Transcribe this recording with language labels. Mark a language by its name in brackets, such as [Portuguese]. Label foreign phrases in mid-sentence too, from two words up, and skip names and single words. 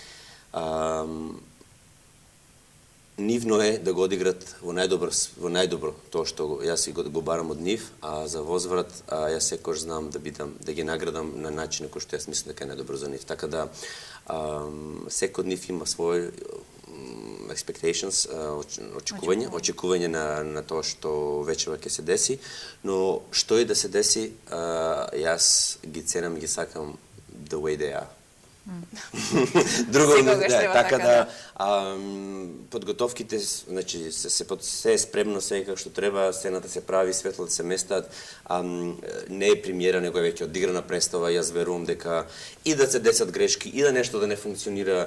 [Macedonian] Нивно е да го одиграт во најдобро тоа што јас го барам од нив, а за возврат јас секој знам да ги наградам на начин кој што јас мислам дека е најдобро за нив. Така да секој од нив има свој expectations, очекување на тоа што вечерва ќе се деси, но што и да се деси, јас ги ценам и ги сакам [English] the way they are. [Macedonian] Друго, така да подготовките, значи се е спремно, се како што треба, сцената се прави, светлата се местат, не е премиера, него е веќе одиграна представа. Јас верувам дека и да се десат грешки, и да нешто да не функционира.